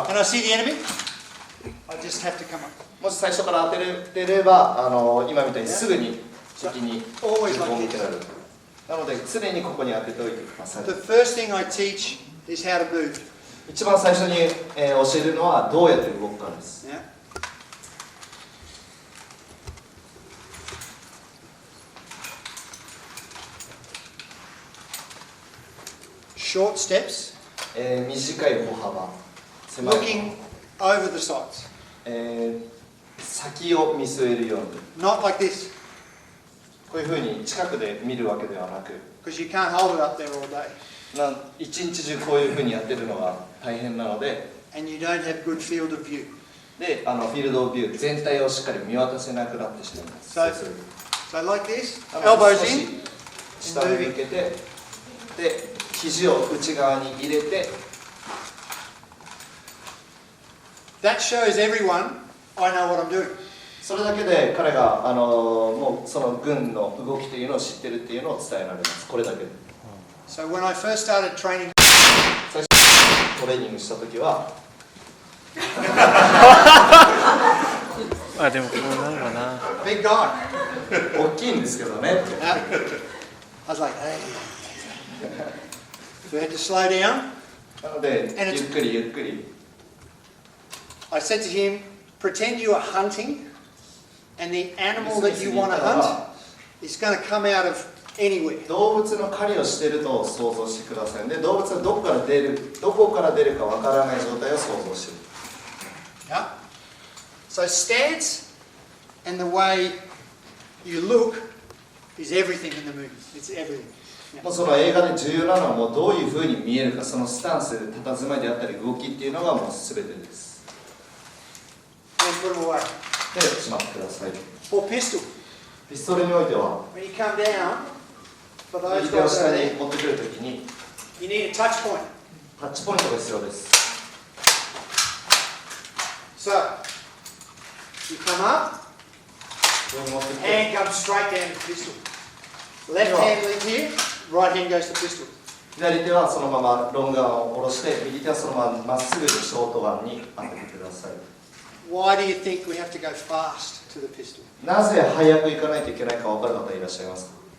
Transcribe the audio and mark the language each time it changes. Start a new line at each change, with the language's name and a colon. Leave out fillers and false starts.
English: and I see the enemy, I just have to come up.
Japanese: もし最初から当てれてれば今みたいにすぐに敵に銃口を向けられる。なので常にここに当てておいてください。
English: The first thing I teach is how to move.
Japanese: 一番最初に、教えるのはどうやって動くかです。
English: Yeah. Short steps,
Japanese: 短い歩幅、狭い歩
English: looking over the sides.
Japanese: 先を見据えるように、
English: Not like this,
Japanese: こういうふうに近くで見るわけではなく、
English: because you can't hold it up there all day.
Japanese: 一日中こういうふうにやってるのが大変なので、
English: And you don't have good field of view.
Japanese: でフィールドオブビュー全体をしっかり見渡せなくなってしまいます。
English: So, so like this,
Japanese: なので
English: elbows
Japanese: 少し
English: in,
Japanese: 下に向けて、で肘を内側に入れて、
English: that shows everyone I know what I'm doing.
Japanese: それだけで彼がもうその軍の動きというのを知ってるっていうのを伝えられます。これだけで。
English: So when I first started training,
Japanese: 最初トレーニングした時は、あ、でもこうなるかな。
English: big guy,
Japanese: 大きいんですけどね。
English: I was like, hey. So we had to slow down.
Japanese: なので
English: And it's-
Japanese: ゆっくりゆっくり。
English: I said to him, pretend you are hunting, and the animal that you want to hunt is going to come out of anywhere.
Japanese: 動物の狩りをしていると想像してください。で動物がどこから出るかわからない状態を想像している。
English: Yeah? So stance and the way you look is everything in the movie. It's everything.
Japanese: もうその映画で重要なのはもうどういうふうに見えるか、そのスタンス、佇まいであったり動きっていうのがもう全てです。
English: And put them away.
Japanese: でしまってください。
English: For pistol,
Japanese: ピストルにおいては
English: when you come down, for those
Japanese: 右手を
English: guys
Japanese: 下
English: over
Japanese: に
English: there,
Japanese: 持ってくるときに
English: you need a touch point.
Japanese: タッチポイントが必要です。
English: So, you come up,
Japanese: 上に持ってきて
English: hand comes straight down to the pistol. Left hand leads here, right hand goes to the pistol.
Japanese: 左手はそのままロングガンを下ろして、右手はそのまままっすぐにショートガンに当ててください。
English: Why do you think we have to go fast to the pistol?
Japanese: なぜ早く行かないといけないか分かる方いらっしゃいますか？